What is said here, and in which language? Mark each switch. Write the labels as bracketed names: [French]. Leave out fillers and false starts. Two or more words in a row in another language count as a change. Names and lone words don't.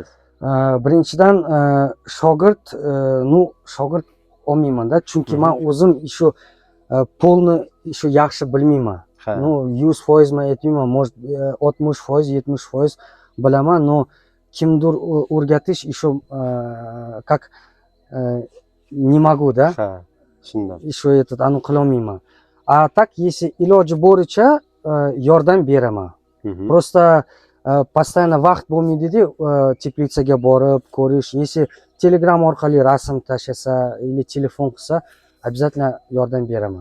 [Uzbek] Birinchidan shogird olmayman-da, chunki men o'zim shu polni shu yaxshi bilmayman. 100% men aytmayman, может 60%, 70% bilaman, но kimdir o'rgatish [Russian] еще как не могу, да? [Uzbek] Shundan. Еще ani qilolmayman. [Russian] А так если [Uzbek] iloji boricha yordam beraman. [Russian] Просто постоянно [Uzbek] vaqt bo'lmaydi-da, teplitsaga borib ko'rish. Если Telegram orqali rasm tashlasa или telefon qilsa, обязательно yordam beraman.